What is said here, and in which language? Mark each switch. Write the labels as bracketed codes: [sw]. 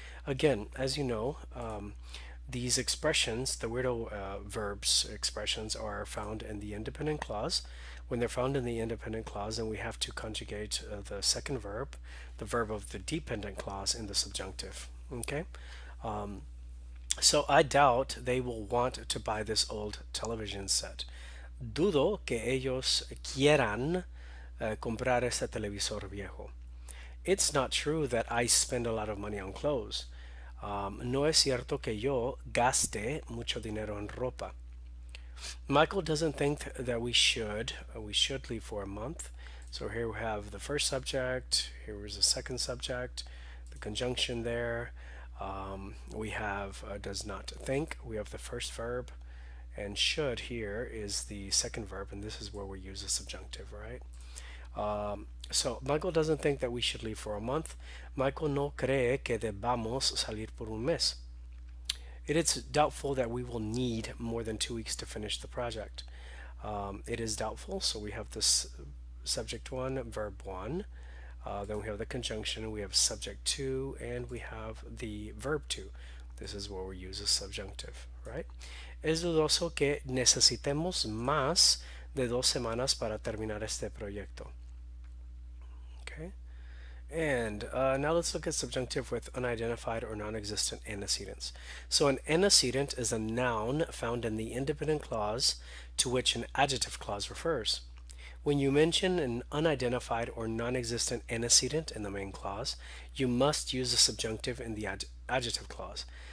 [en] Again, as you know, these expressions, the weirdo verbs expressions, are found in the independent clause. When they're found in the independent clause, then we have to conjugate the second verb, the verb of the dependent clause, in the subjunctive. Okay? Um, so I doubt they will want to buy this old television set. [es] Dudo que ellos quieran comprar este televisor viejo. [en] It's not true that I spend a lot of money on clothes. [es] No es cierto que yo gaste mucho dinero en ropa. [en] Michael doesn't think that we should leave for a month. So here we have the first subject, here is the second subject, the conjunction there. We have does not think, we have the first verb, and should here is the second verb, and this is where we use the subjunctive, right? So Michael doesn't think that we should leave for a month. [es] Michael no cree que debamos salir por un mes. [en] It is doubtful that we will need more than 2 weeks to finish the project. It is doubtful, so we have this subject one, verb one. Then we have the conjunction, we have subject two, and we have the verb two. This is where we use a subjunctive, right? [es] Es dudoso que necesitemos más de 2 semanas para terminar este proyecto. [en] Okay. And now let's look at subjunctive with unidentified or non-existent antecedents. So an antecedent is a noun found in the independent clause to which an adjective clause refers. When you mention an unidentified or non-existent antecedent in the main clause, you must use the subjunctive in the adjective clause.